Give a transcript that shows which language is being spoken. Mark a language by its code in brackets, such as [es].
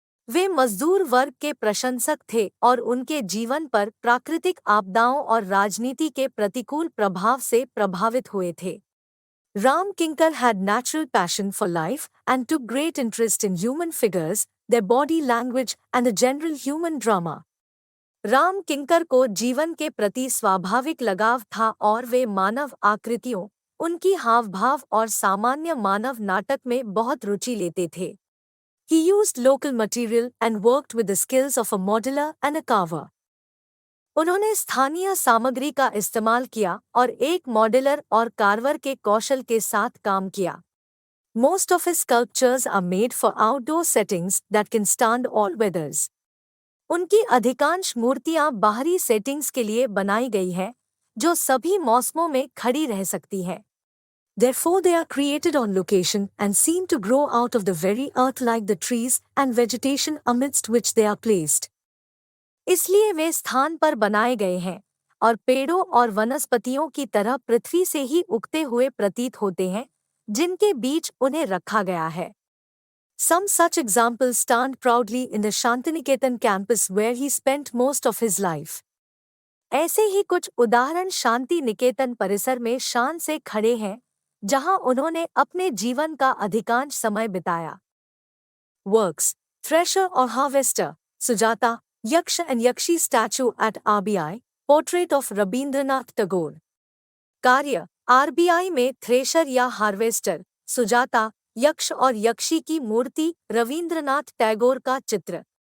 [hi] वे मजदूर वर्ग के प्रशंसक थे और उनके जीवन पर प्राकृतिक आपदाओं और राजनीति के प्रतिकूल प्रभाव से प्रभावित हुए थे। [en] Ram Kinkar had natural passion for life and took great interest in human figures, their body language and the general human drama. [hi] Ram किंकर को जीवन के प्रति स्वाभाविक लगाव था और वे मानव आकृतियों, उनकी हाव-भाव और सामान्य मानव नाटक में बहुत रुचि लेते थे। [en] He used local material and worked with the skills of a modeler and a carver. [hi] उन्होंने स्थानीय सामग्री का इस्तेमाल किया और एक मॉडलर और कार्वर के कौशल के साथ काम किया। [en] Most of his sculptures are made for outdoor settings that can stand all weathers. [hi] उनकी अधिकांश मूर्तियां बाहरी सेटिंग्स के लिए बनाई गई हैं, जो सभी मौसमों में खड़ी रह सकती हैं। [en] Therefore they are created on location and seem to grow out of the very earth like the trees and vegetation amidst which they are placed. [hi] इसलिए वे स्थान पर बनाए गए हैं और पेड़ों और वनस्पतियों की तरह पृथ्वी से ही उगते हुए प्रतीत होते हैं, जिनके बीच उन्हें रखा गया है। [en] Some such examples stand proudly in the Shantiniketan campus where he spent most of his life. [hi] ऐसे ही कुछ उदाहरण शांति निकेतन परिसर में शान से खड़े हैं, जहां उन्होंने अपने जीवन का अधिकांश समय बिताया। [en] Works: Thresher or Harvester, Sujata, Yaksha and Yakshi statue at RBI, portrait of Rabindranath Tagore. [hi] कार्य: RBI में थ्रेशर या हार्वेस्टर, सुजाता, यक्ष और यक्षी की मूर्ति, रवींद्रनाथ टैगोर का चित्र।